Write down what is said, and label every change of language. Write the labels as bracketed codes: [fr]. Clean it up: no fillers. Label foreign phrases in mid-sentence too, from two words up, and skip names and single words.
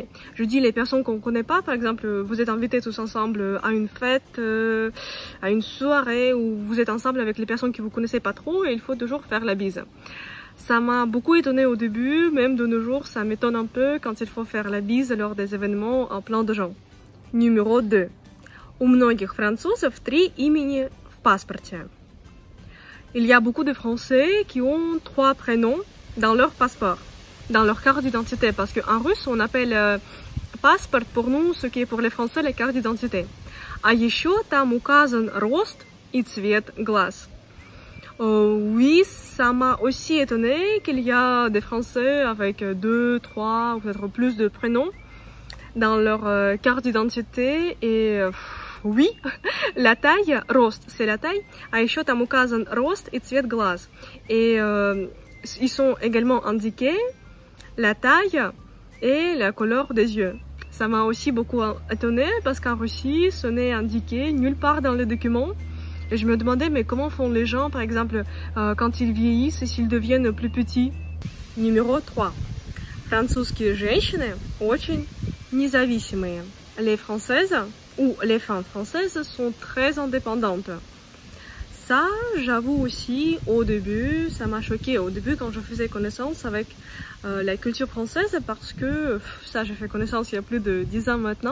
[fr] Je dis les personnes qu'on ne connaît pas, par exemple, vous êtes invités tous ensemble à une fête, à une soirée où vous êtes ensemble avec les personnes que vous connaissez pas trop et il faut toujours faire la bise. Ça m'a beaucoup étonné au début, même de nos jours, ça m'étonne un peu quand il faut faire la bise lors des événements en plein de gens. Numéro 2. [ru] У многих французов 3 имени в паспорте. [fr] Il y a beaucoup de Français qui ont 3 prénoms dans leur passeport, dans leur carte d'identité, parce qu'en russe, on appelle паспорт pour nous, ce qui est pour les Français la carte d'identité. [ru] А еще там указан рост и цвет глаз. [fr] Oui, ça m'a aussi étonné qu'il y a des Français avec 2, 3 ou peut-être plus de prénoms dans leur carte d'identité et oui, la taille, рост, c'est la taille, [ru] а еще там указан рост и цвет глаз. [fr] Et ils sont également indiqués la taille et la couleur des yeux. Ça m'a aussi beaucoup étonné parce qu'en Russie, ce n'est indiqué nulle part dans les documents. Et je me demandais, mais comment font les gens, par exemple, quand ils vieillissent et s'ils deviennent plus petits? Numéro 3. [ru] Французские женщины очень независимые. [fr] Les Françaises ou les femmes françaises sont très indépendantes. Ça, j'avoue aussi, au début, ça m'a choqué au début quand je faisais connaissance avec la culture française parce que ça, j'ai fait connaissance il y a plus de 10 ans maintenant.